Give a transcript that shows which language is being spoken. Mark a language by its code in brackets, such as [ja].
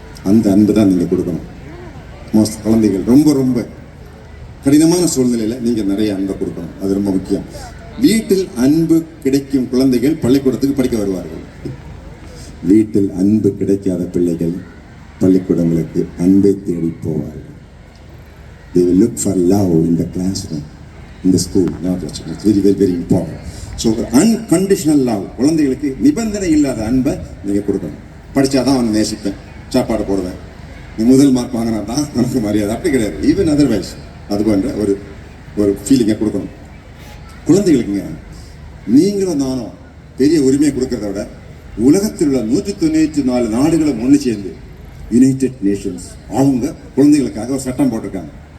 [ta] அந்த அன்பு தான் நீங்கள் கொடுக்கணும். மோஸ்ட் குழந்தைகள் ரொம்ப ரொம்ப கடினமான சூழ்நிலையில் நீங்கள் நிறைய அன்பை கொடுக்கணும். அது ரொம்ப முக்கியம். வீட்டில் அன்பு கிடைக்கும் குழந்தைகள் பள்ளிக்கூடத்துக்கு படிக்க வருவார்கள். வீட்டில் அன்பு கிடைக்காத பிள்ளைகள் பள்ளிக்கூடங்களுக்கு அன்பை தேடி போவார்கள். [en] They will look for love in the classroom, in the school. It's very, very, very important. So, unconditional love. [ta] குழந்தைகளுக்கு நிபந்தனை இல்லாத அன்பை நீங்கள் கொடுக்கணும். படித்தாதான் அவனை நேசிப்பேன், சாப்பாடு போடுவேன், நீ முதல் மார்க் வாங்கினா தான் நமக்கு மரியாதை, அப்படி கிடையாது. [en] even otherwise [ta] அது போன்ற ஒரு ஃபீலிங்கை கொடுக்கணும் குழந்தைகளுக்குங்க. நீங்களும் நானும் பெரிய உரிமையை கொடுக்கறத விட உலகத்தில் உள்ள 194 நாடுகளும் ஒன்று சேர்ந்து யுனைடெட் நேஷன்ஸ் அவங்க குழந்தைகளுக்காக ஒரு சட்டம் போட்டிருக்காங்க.